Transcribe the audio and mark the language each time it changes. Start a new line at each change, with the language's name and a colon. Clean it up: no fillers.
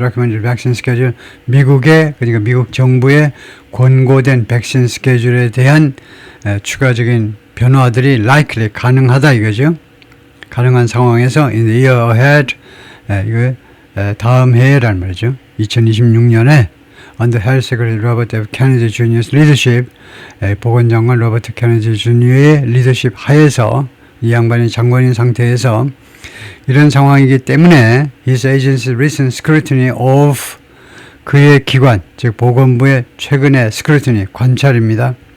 English: recommended vaccine schedule,
Korean: 그러니까 미국 정부의 권고된 백신 스케줄에 대한 추가적인 변화들이 likely 가능하다 이거죠. 가능한 상황에서
English: in the year ahead,
Korean: 이거 다음 해라는 말이죠.
English: 2026년에 under Health Secretary Robert F.
Korean: Kennedy Jr.'s leadership, 보건장관 로버트 케네디 주니어의 리더십 하에서 이 양반이 장관인 상태에서 이런 상황이기 때문에
English: his agency's recent scrutiny of,
Korean: 그의 기관, 즉 보건부의 최근의 scrutiny, 관찰입니다.